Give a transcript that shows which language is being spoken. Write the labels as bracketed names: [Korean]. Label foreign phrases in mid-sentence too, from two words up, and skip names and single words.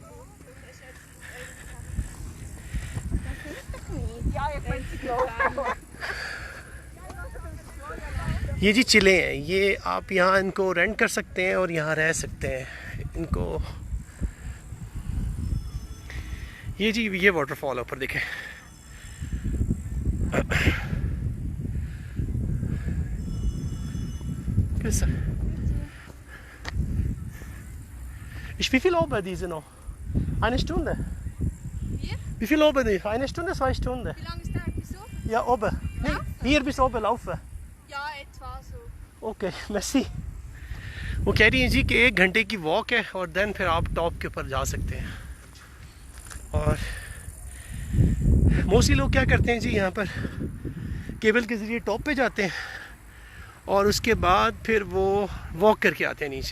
[Hindi] ये जी चिले हैं, ये आप यहाँ इनको रेंट कर सकते हैं और यहाँ रह सकते हैं इनको। ये जी ये वाटरफॉल है ऊपर देखें। [German] Wie viel oben diese noch? Eine Stunde. Wie viel oben ist? Eine Stunde, 2 Stunden? Wie lange ist der? Wieso? Ja, oben. Nee, hier bis oben laufen. Ja, etwa so. [Hindi] ओके merci। वो कह रही हैं जी कि 1 घंटे की वॉक है और देन फिर आप टॉप के ऊपर जा सकते हैं। और मोस्टली लोग क्या करते हैं जी, यहाँ पर केबल के ज़रिए टॉप पे जाते हैं और उसके बाद फिर वो वॉक करके आते हैं नीचे।